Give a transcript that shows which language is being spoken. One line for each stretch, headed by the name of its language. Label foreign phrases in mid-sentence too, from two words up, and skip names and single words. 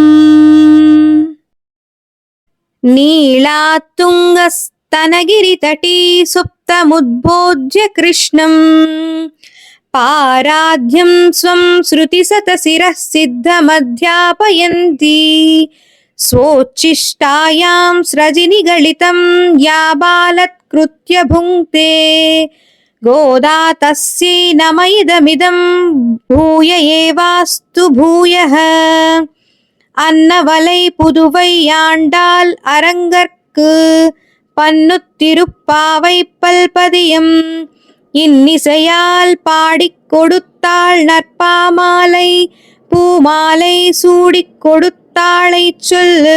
Sanskrit: नीलातुङ्गस्तनगिरितटी सुप्तमुद्बोध्य कृष्णम् पाराध्यं स्वं श्रुतिसतशिरः सिद्धमध्यापयन्ती स्वोच्छिष्टायां स्रजिनिगलितं या बालत्कृत्य भुङ्क्ते गोदा तस्यै नम इदमिदं भूय एवास्तु भूयः.
Tamil: அன்னவலை புதுவை ஆண்டாள் அரங்கற்கு பன்னுத்திருப்பாவை பல்பதியம் இன்னிசையால் பாடிக் கொடுத்தாள் நற்பாமாலை பூமாலை சூடிக் கொடுத்தாளை சொல்லு.